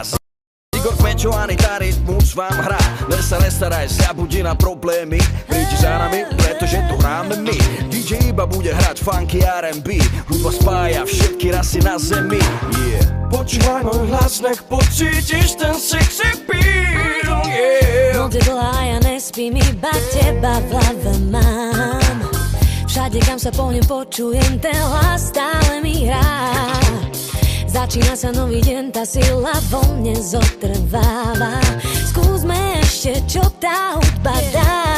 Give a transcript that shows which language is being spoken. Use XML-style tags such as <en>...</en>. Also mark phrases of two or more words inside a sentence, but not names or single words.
<sk>Igor Pečo, Anita, rytmus vám hrá. Dnes sa nestaraj, zabudí na problémy. Prídi za nami, pretože tu hráme my. DJ iba bude hrať</sk> <en>funky R&B.</en> <sk>Hudba spája všetky rasy na zemi. Yeah. Počúvaj môj hlas, nech pocítiš ten</sk> <en>sexy feel, yeah.</en> <sk>Noc je dlhá, ja nespím, iba teba v hlave mám. Všade, kam sa pohnem, počujem ten hlas, stále mi hrá. Začína sa nový deň, tá sila vo mne zotrváva. Skúsme ešte, čo tá hudba dá.</sk>